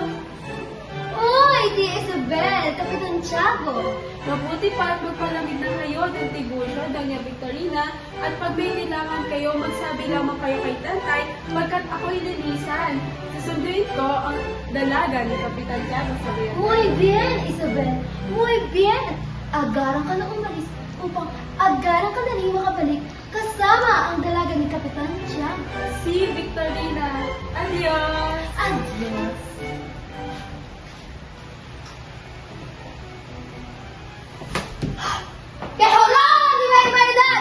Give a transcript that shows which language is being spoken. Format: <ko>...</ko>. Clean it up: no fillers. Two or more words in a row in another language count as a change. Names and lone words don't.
<tl>Oy, di Isabel, Kapitan Tiago. Mabuti pa at magpalamig na kayo ng Tiburcio, Doña Victorina, at pag may kailangan kayo, magsabi lamang kayo kay Tatay, pagkat ako'y linisan. Susunduin ko ang dalaga ni Kapitan Tiago sa bayan.</tl> <es>Muy bien, Isabel. Muy bien.</es> <tl>Agaran ka na umalis upang agaran ka na rin makabalik kasama ang dalaga ni Kapitan Tiago. Si Victorina.</tl> <es>Adios! Adios. ¡Que jodan! ¡Mi barbaridad!</es>